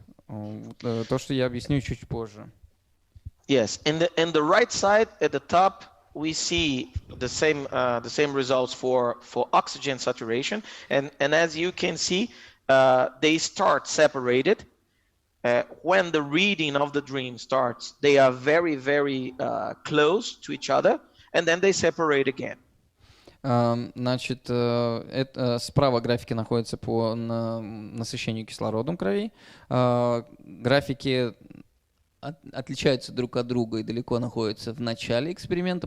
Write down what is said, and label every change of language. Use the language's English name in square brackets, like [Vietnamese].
[Russian] То, что я объясню чуть позже. [English] Yes, in the right side at the top, we see the same results for oxygen saturation, and as you can see, they start separated. When the reading of the dream starts, they are very close to each other, and then they separate again. [Russian] Значит, справа графики находятся по насыщению кислородом крови. Графики отличаются друг от друга и далеко находятся в начале эксперимента.